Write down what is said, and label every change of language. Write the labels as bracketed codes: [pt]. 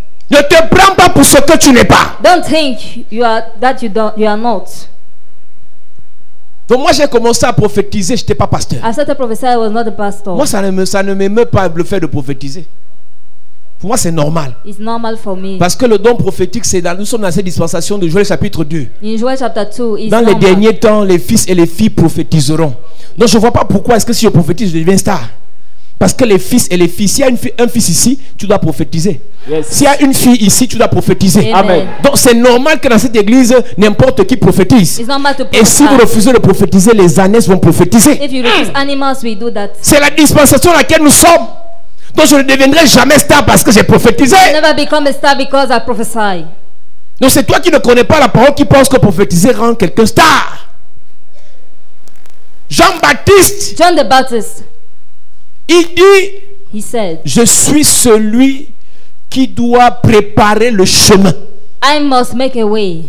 [fr] ne te prends pas pour ce que tu n'es pas. [en] don't think you are that you are not. [fr] Donc moi j'ai commencé à prophétiser, je n'étais pas pasteur. [en] I started prophesying, I was not a pastor. [fr] Moi ça ne m'émeut pas le fait de prophétiser. Pour moi c'est normal. [en] It's normal for me. [fr] Parce que le don prophétique, nous sommes dans cette dispensation de Joël chapitre 2. [en] In Joel chapter 2, it's [fr] Dans les [en] normal. [fr] derniers temps, les fils et les filles prophétiseront. Donc je ne vois pas pourquoi est-ce que si je prophétise, je deviens star. Parce que les fils et les filles, s'il y a un fils ici, tu dois prophétiser. [en] Yes. [fr] S'il y a une fille ici, tu dois prophétiser. Amen. Donc c'est normal que dans cette église, n'importe qui prophétise. [en] It's normal to [fr] Et si vous [en] prophesy. [fr] refusez de prophétiser, les ânesses vont prophétiser. [en] If you refuse animals, we do that. [fr] C'est la dispensation dans laquelle nous sommes. Donc je ne deviendrai jamais star parce que j'ai prophétisé. [en] I never become a star because I prophesy. [fr] Donc c'est toi qui ne connais pas la parole qui pense que prophétiser rend quelqu'un star. Jean-Baptiste, [en] John the Baptist, [fr] il dit, [en] he said, [fr] je suis celui qui doit préparer le chemin. [en] I must make a way.